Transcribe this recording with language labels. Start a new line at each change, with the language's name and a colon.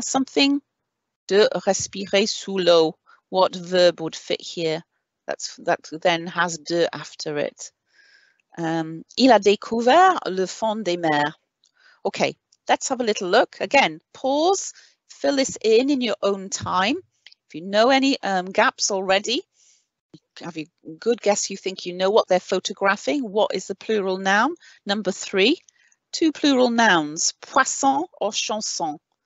English: Something,
French: de respirer sous l'eau.
English: What verb would fit here? That then has de after it.
French: Il a découvert le fond des mers.
English: Okay, let's have a little look. Again, pause, fill this in your own time. If you know any gaps already, have a good guess, you think you know what they're photographing. What is the plural noun? Number 3, 2 plural nouns, poisson or chanson.